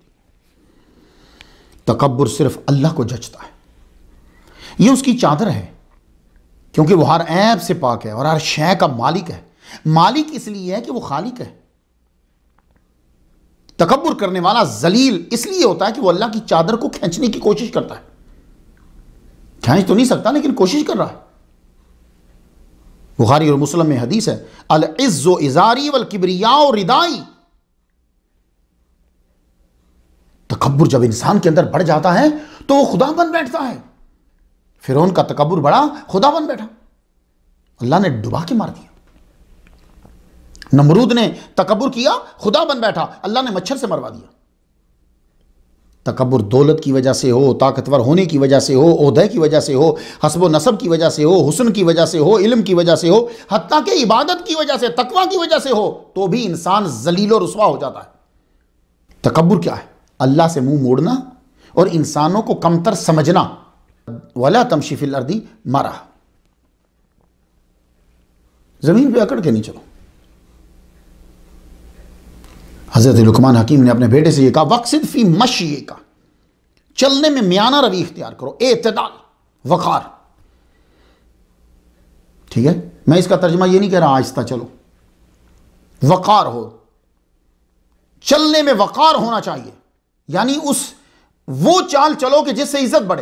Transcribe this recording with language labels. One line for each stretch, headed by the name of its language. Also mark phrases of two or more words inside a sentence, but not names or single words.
Hindi: तकब्बुर सिर्फ अल्लाह को जचता है, ये उसकी चादर है, क्योंकि वो हर ऐब से पाक है और हर शय का मालिक है। मालिक इसलिए है कि वो खालिक है। तकब्बुर करने वाला जलील इसलिए होता है कि वो अल्लाह की चादर को खींचने की कोशिश करता है। खींच तो नहीं सकता, लेकिन कोशिश कर रहा है। बुखारी और मुस्लिम में हदीस है,
Arabic: العز إزاري والكبرياء ردائي.
Hindi: तकब्बुर जब इंसान के अंदर बढ़ जाता है तो वो खुदा बन बैठता है। फिरौन का तकब्बुर बड़ा, खुदा बन बैठा, अल्लाह ने डुबा के मार दिया। नमरूद ने तकब्बुर किया, खुदा बन बैठा, अल्लाह ने मच्छर से मरवा दिया। तकब्बुर दौलत की वजह से हो, ताकतवर होने की वजह से हो, ओहदे की वजह से हो, हस्ब नसब की वजह से हो, हुस्न की वजह से हो, इल्म की वजह से हो, हत्ता के इबादत की वजह से, तकवा की वजह से हो, तो भी इंसान जलील और रुसवा हो जाता है। तकब्बुर क्या है? अल्लाह से मुंह मोड़ना और इंसानों को कमतर समझना।
Arabic: ولا تمشي في الأرض مرحا,
Hindi: जमीन पे अकड़ के नहीं चलो। हजरत लुकमान हकीम ने अपने बेटे से यह कहा,
Arabic: واقصد في مشيك,
Hindi: चलने में म्याना रवि इख्तियार करो, एतदाल, वकार। ठीक है, मैं इसका तर्जुमा ये नहीं कह रहा आहिस्ता चलो, वकार हो, चलने में वकार होना चाहिए, यानी वो चाल चलो कि जिससे इज्जत बढ़े।